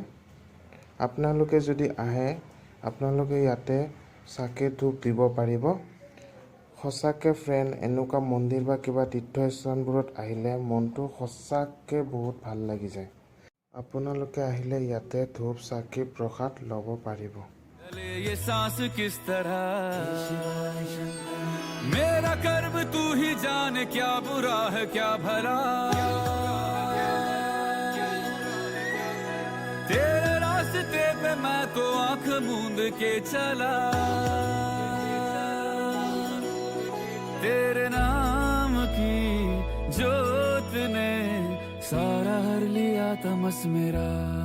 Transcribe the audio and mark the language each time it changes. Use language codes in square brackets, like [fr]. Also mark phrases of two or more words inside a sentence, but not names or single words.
[as] আপোনালোকে যদি আহে আপোনালোকে ইয়াতে চাকি ধূপ দিব পাৰিব। সঁচাকৈ ফ্ৰেণ্ড, এনেকুৱা মন্দিৰ বা কিবা তীৰ্থস্থানবোৰত আহিলে মনটো সঁচাকৈ বহুত ভাল লাগি যায়। আপোনালোকে আহিলে ইয়াতে ধূপ চাকি প্ৰসাদ ল'ব পাৰিব। [hi] ये सांस किस तरह मेरा कर्म तू ही जाने, क्या बुरा है क्या भला। तेरे रास्ते पे मैं तो आंख मूंद के चला, तेरे नाम की जोत ने सारा हर लिया तमस मेरा।